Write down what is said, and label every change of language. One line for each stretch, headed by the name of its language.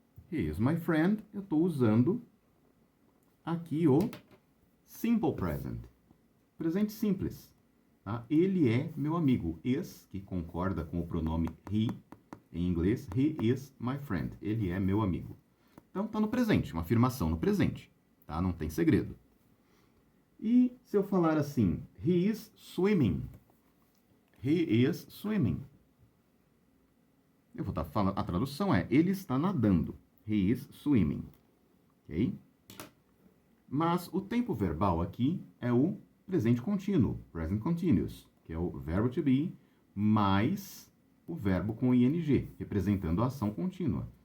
English: He is my friend.
Portuguese: Eu estou usando aqui o simple present. Presente simples. Tá? Ele é meu amigo. Is, que concorda com o pronome he, em inglês.
English: He is my friend.
Portuguese: Ele é meu amigo. Então, está no presente. Uma afirmação no presente. Tá? Não tem segredo. E se eu falar assim,
English: he is swimming. He is swimming.
Portuguese: Eu vou estar falando, a tradução é, ele está nadando.
English: He is swimming.
Portuguese: Ok? Mas o tempo verbal aqui é o presente contínuo, present continuous, que é o verbo to be mais o verbo com ing, representando a ação contínua.